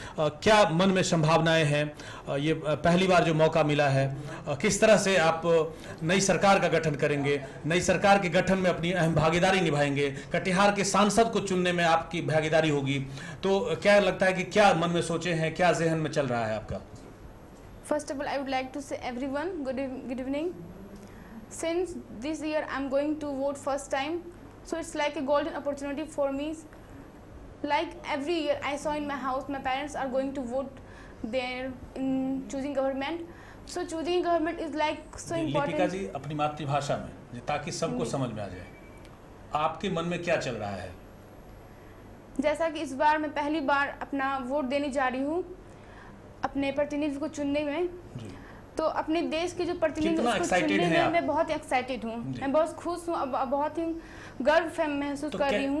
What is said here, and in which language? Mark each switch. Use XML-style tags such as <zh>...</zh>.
<hi>क्या मन में संभावनाएं हैं? ये पहली बार जो मौका मिला है, किस तरह से आप नई सरकार का गठन करेंगे? नई सरकार के गठन में अपनी अहम भागीदारी निभाएंगे, कटिहार के सांसद को चुनने में आपकी भागीदारी होगी, तो क्या लगता है कि क्या मन में सोचे हैं, क्या जहन में चल रहा है आपका?</hi> <en>First of all, I would like to say everyone good evening. Since this year I'm going to vote first time, so it's like a golden opportunity for me. Like every year I saw in my house, my parents are going to vote there in choosing government. So choosing government is like so important.</en> <hi>Lipika जी, अपनी मातृभाषा में, ताकि सबको समझ में आ जाए, आपके मन में क्या चल रहा है? जैसा कि इस बार मैं पहली बार अपना वोट देने जा रही हूँ अपने प्रतिनिधि को चुनने में, तो अपने देश के जो प्रतिनिधि उसको चुनने में मैं बहुत एक्साइटेड हूँ, मैं बहुत खुश हूँ, अब बहुत ही गर्व महसूस कर रही हूँ।</hi>